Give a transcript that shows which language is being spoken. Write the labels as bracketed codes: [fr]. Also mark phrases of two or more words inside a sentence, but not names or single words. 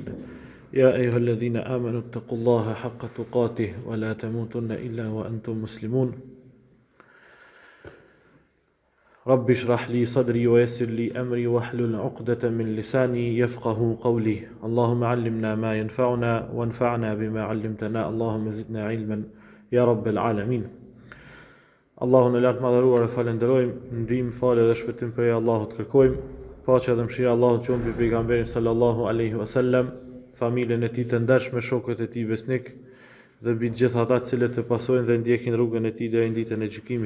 [ar] يا أيها الذين آمنوا اتقوا الله حق تقاته ولا تموتن إلا وأنتم مسلمون. رب اشرح لي صدري ويسر لي أمري واحلل عقدة من لساني يفقهوا قولي. اللهم علمنا ما ينفعنا وانفعنا بما علمتنا. اللهم زدنا علما يا رب العالمين. [sq] Allahun e lartë madhëruar e falenderojmë, ndihmë, falë dhe shpëtim për Allahut kërkojmë, paqja dhe mëshira Allahut qoftë mbi pejgamberin [ar] صلى الله عليه وسلم, [sq] familjen e tij të ndershme, shokët e tij besnik dhe mbi të gjithë ata të cilët e pasojnë dhe ndjekin rrugën e tij deri në ditën e gjykimit.